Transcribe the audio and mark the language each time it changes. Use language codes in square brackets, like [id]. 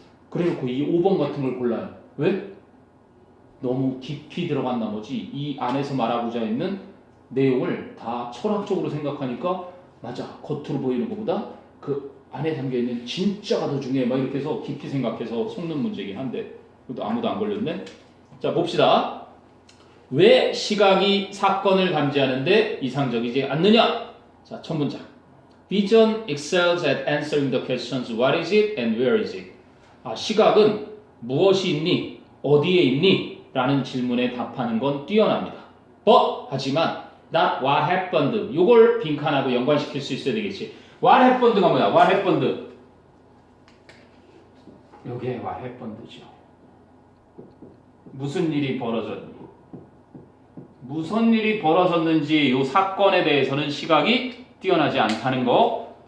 [ko] 그래놓고 이 5번 같은 걸 골라요. 왜? 너무 깊이 들어간 나머지 이 안에서 말하고자 있는 내용을 다 철학적으로 생각하니까 맞아, 겉으로 보이는 것보다 그 안에 담겨있는 진짜가 더 중요해 막 이렇게 해서 깊이 생각해서 속는 문제긴 한데 그것도 아무도 안 걸렸네. 자, 봅시다. 왜 시각이 사건을 감지하는데 이상적이지 않느냐? 자, 첫 문장. [en] Vision excels at answering the questions what is it and where is it? [ko] 시각은 무엇이 있니? 어디에 있니? 라는 질문에 답하는 건 뛰어납니다. [en] But, [ko] 하지만 [en] not what happened. [ko] 요걸 빈칸하고 연관시킬 수 있어야 되겠지. What happened가 뭐야? [en] What happened? [ko] 요게 [en] what happened [ko] 죠. 무슨 일이 벌어졌니? 무슨 일이 벌어졌는지 요 사건에 대해서는 시각이 뛰어나지 않다는 거.